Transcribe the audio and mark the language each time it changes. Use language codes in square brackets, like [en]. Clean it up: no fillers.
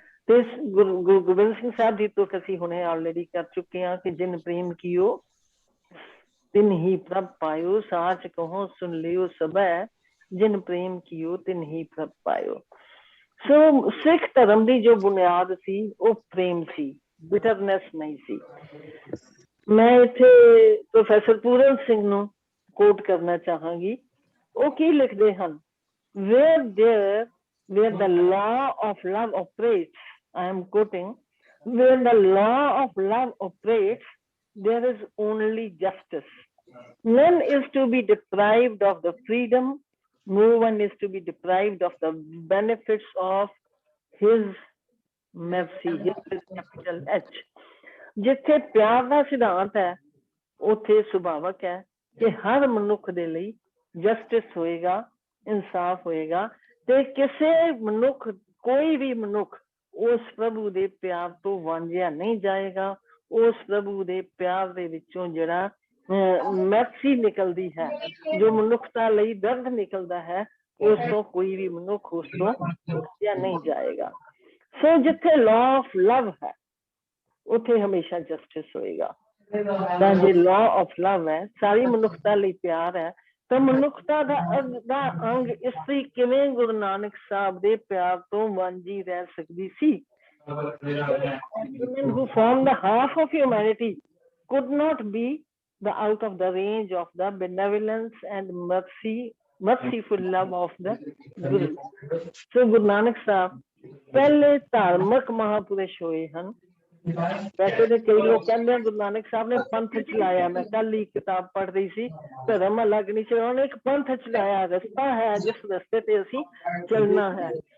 [pa] ਤੇ ਗੁਰੂ ਗੋਬਿੰਦ ਸਿੰਘ ਸਾਹਿਬ ਜੀ ਤੋਂ ਅਸੀਂ ਹੁਣੇ ਆਲਰੇਡੀ ਕਰ ਚੁੱਕੇ ਹਾਂ ਕਿ ਜਿਨ ਪ੍ਰੇਮ ਕੀਓ ਤਿਨ ਹੀ ਪ੍ਰਭ ਪਾਇਓ, ਸਾਚ ਕਹੋ ਸੁਨ ਲਿਓ ਸਭੈ, ਜਿਨ ਪ੍ਰੇਮ ਕੀਓ ਤਿਨ ਹੀ ਪ੍ਰਭ ਪਾਇਓ। ਸੋ ਸਿੱਖ ਧਰਮ ਦੀ ਜੋ ਬੁਨਿਆਦ ਸੀ ਉਹ ਪ੍ਰੇਮ ਸੀ, ਬਿਟਰਨੈਸ ਨਹੀਂ ਸੀ। ਮੈਂ ਇੱਥੇ ਪ੍ਰੋਫੈਸਰ ਪੂਰਨ ਸਿੰਘ ਨੂੰ ਕੋਟ ਕਰਨਾ ਚਾਹਾਂਗੀ। ਉਹ ਕੀ ਲਿਖਦੇ ਹਨ? [en] where the law of love operates, I am quoting, where the law of love operates, there is only justice. None is to be deprived of the freedom, no one is to be deprived of the benefits of his mercy, his capital H. [pa] ਜਿੱਥੇ ਪਿਆਰ ਦਾ ਸਿਧਾਂਤ ਹੈ ਉੱਥੇ ਸੁਭਾਵਕ ਹੈ ਕਿ ਹਰ ਮਨੁੱਖ ਦੇ ਲਈ ਜਸਟਿਸ ਹੋਏਗਾ, ਇਨਸਾਫ ਹੋਏਗਾ, ਤੇ ਕਿਸੇ ਮਨੁੱਖ, ਕੋਈ ਵੀ ਮਨੁੱਖ ਉਸ ਪ੍ਰਭੂ ਦੇ ਪਿਆਰ ਤੋਂ ਵਾਂਝਿਆ ਨਹੀਂ ਜਾਏਗਾ। ਉਸ ਪ੍ਰਭੂ ਦੇ ਪਿਆਰ ਦੇ ਵਿੱਚੋਂ ਜਿਹੜਾ ਮਰਸੀ ਨਿਕਲਦੀ ਹੈ, ਜੋ ਮਨੁੱਖਤਾ ਲਈ ਦਰਦ ਨਿਕਲਦਾ ਹੈ, ਉਸ ਤੋਂ ਕੋਈ ਵੀ ਮਨੁੱਖ ਉਸ ਤੋਂ ਵਾਂਝਿਆ ਨਹੀਂ ਜਾਏਗਾ। ਸੋ ਜਿੱਥੇ ਲਾਅ ਆਫ ਲਵ ਹੈ ਉੱਥੇ ਹਮੇਸ਼ਾ ਜਸਟਿਸ ਹੋਏਗਾ। ਤਾਂ ਜੇ ਲਾਅ ਆਫ ਲਵ ਹੈ, ਸਾਰੀ ਮਨੁੱਖਤਾ ਲਈ ਪਿਆਰ ਹੈ, ਤਾਂ ਮਨੁੱਖਤਾ ਦਾ ਅੰਗ ਇਸਤਰੀ ਕਿਵੇਂ ਗੁਰੂ ਨਾਨਕ ਸਾਹਿਬ ਦੇ ਪਿਆਰ ਤੋਂ ਵਾਂਝੀ ਰਹਿ ਸਕਦੀ ਸੀ? [en] Women who form the half of humanity could not be the out of the range of the benevolence and merciful love of the Guru. So [pa] Guru Nanak Sahib ਪਹਿਲੇ ਧਾਰਮਿਕ ਮਹਾਪੁਰਸ਼ ਹੋਏ ਹਨ। ਵੈਸੇ ਤੇ ਕਈ ਲੋਕ ਕਹਿੰਦੇ ਗੁਰੂ ਨਾਨਕ ਸਾਹਿਬ ਨੇ ਪੰਥ ਚਲਾਇਆ। ਮੈਂ ਕੱਲ ਹੀ ਕਿਤਾਬ ਪੜ੍ਹ ਰਹੀ ਸੀ, ਧਰਮ ਅਲੱਗ ਨਹੀਂ ਸੀ, ਉਹਨੇ ਇੱਕ ਪੰਥ ਚਲਾਇਆ, ਰਸਤਾ ਹੈ ਜਿਸ ਰਸਤੇ ਤੇ ਅਸੀਂ ਚੱਲਣਾ ਹੈ।